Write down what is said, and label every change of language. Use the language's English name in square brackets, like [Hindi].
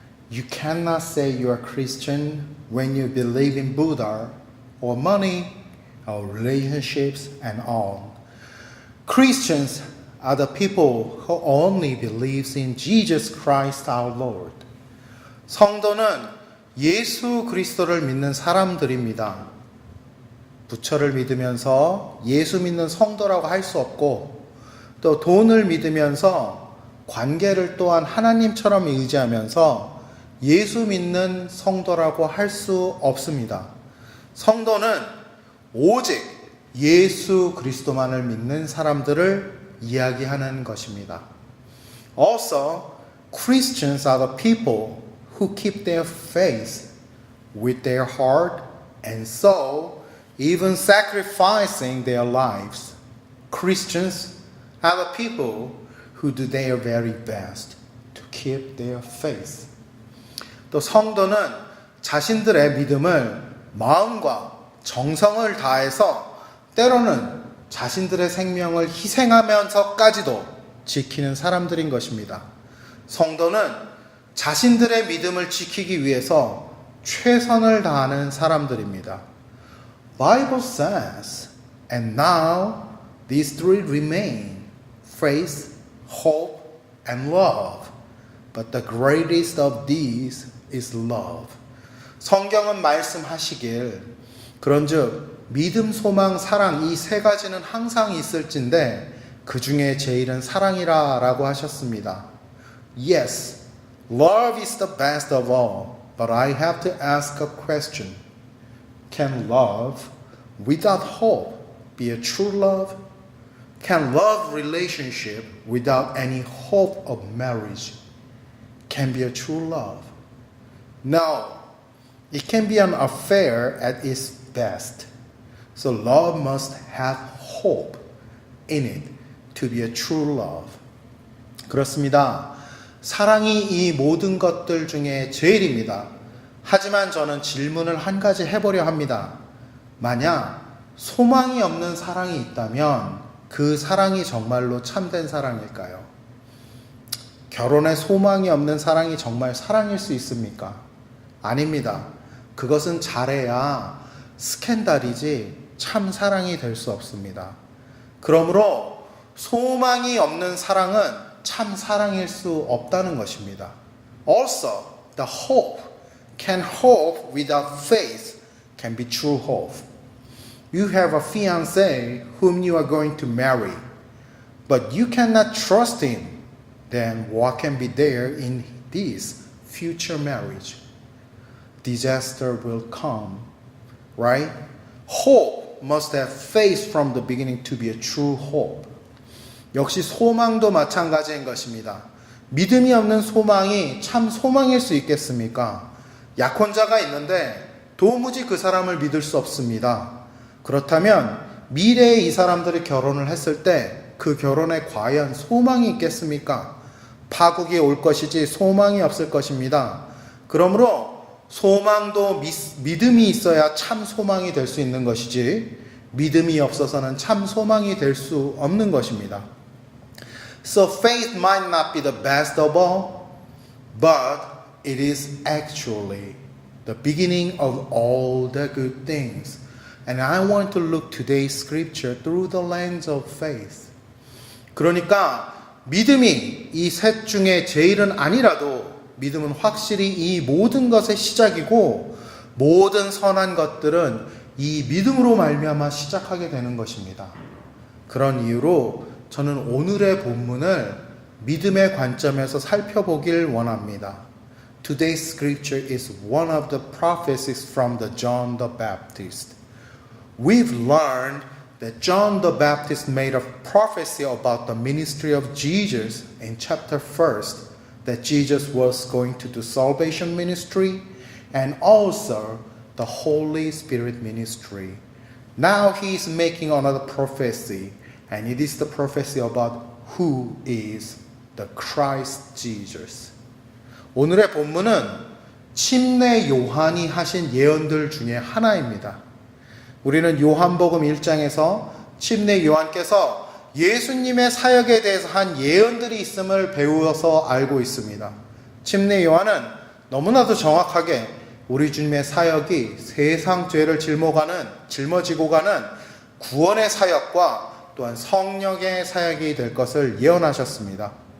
[English] You cannot say you are Christian when you believe in Buddha or money or relationships and all. Christians are the people who only believes in Jesus Christ our Lord. [Korean] 성도는 예수 그리스도를 믿는 사람들입니다. 부처를 믿으면서 예수 믿는 성도라고 할 수 없고 또 돈을 믿으면서 관계를 또한 하나님처럼 의지하면서 예수 믿는 성도라고 할 수 없습니다. 성도는 오직 예수 그리스도만을 믿는 사람들을 이야기하는 것입니다. [English] Also, Christians are the people who keep their faith with their heart and soul, even sacrificing their lives. Christians are the people who do their very best to keep their faith. [Korean] 또 성도는 자신들의 믿음을 마음과 정성을 다해서 때로는 자신들의 생명을 희생하면서까지도 지키는 사람들인 것입니다. 성도는 자신들의 믿음을 지키기 위해서 최선을 다하는 사람들입니다. [English] Bible says, and now these three remain, faith, hope, and love. But the greatest of these is love. [Korean] 성경은 말씀하시길, 그런즉 믿음, 소망, 사랑 이 세 가지는 항상 있을진데 그 중에 제일은 사랑이라 라고 하셨습니다. [English] Yes, love is the best of all, but I have to ask a question. Can love without hope be a true love? Can love relationship without any hope of marriage can be a true love? No, it can be an affair at its best. So love must have hope in it to be a true love. [Korean] 그렇습니다. 사랑이 이 모든 것들 중에 제일입니다. 하지만 저는 질문을 한 가지 해보려 합니다. 만약 소망이 없는 사랑이 있다면 그 사랑이 정말로 참된 사랑일까요? 결혼에 소망이 없는 사랑이 정말 사랑일 수 있습니까? 아닙니다. 그것은 잘해야 스캔들이지 참 사랑이 될 수 없습니다. 그러므로 소망이 없는 사랑은 참 사랑일 수 없다는 것입니다. [English] Also, the hope can hope without faith can be true hope. You have a fiancé whom you are going to marry, but you cannot trust him. Then what can be there in this future marriage? Disaster will come, right? Hope must have faith from the beginning to be a true hope. [Korean] 역시 소망도 마찬가지인 것입니다. 믿음이 없는 소망이 참 소망일 수 있겠습니까? 약혼자가 있는데 도무지 그 사람을 믿을 수 없습니다. 그렇다면 미래에 이 사람들이 결혼을 했을 때 그 결혼에 과연 소망이 있겠습니까? 파국이 올 것이지 소망이 없을 것입니다. 그러므로 소망도 믿음이 있어야 참 소망이 될 수 있는 것이지 믿음이 없어서는 참 소망이 될 수 없는 것입니다. [English] So faith might not be the best of all, but it is actually the beginning of all the good things. And I want to look today's scripture through the lens of faith. [Korean] 그러니까 믿음이 이 셋 중에 제일은 아니라도 믿음은 확실히 이 모든 것의 시작이고 모든 선한 것들은 이 믿음으로 말미암아 시작하게 되는 것입니다. 그런 이유로 저는 오늘의 본문을 믿음의 관점에서 살펴보길 원합니다. [English] Today's scripture is one of the prophecies from the John the Baptist. We've learned that John the Baptist made a prophecy about the ministry of Jesus in chapter 1st, that Jesus was going to do salvation ministry and also the Holy Spirit ministry. Now he is making another prophecy, and it is the prophecy about who is the Christ Jesus. [Korean] 오늘의 본문은 침례 요한이 하신 예언들 중에 하나입니다. 우리는 요한복음 1장에서 침례 요한께서 예수님의 사역에 대해서 한 예언들이 있음을 배워서 알고 있습니다. 침례 요한은 너무나도 정확하게 우리 주님의 사역이 세상 죄를 짊어지고 가는 구원의 사역과 또한 성령의 사역이 될 것을 예언하셨습니다.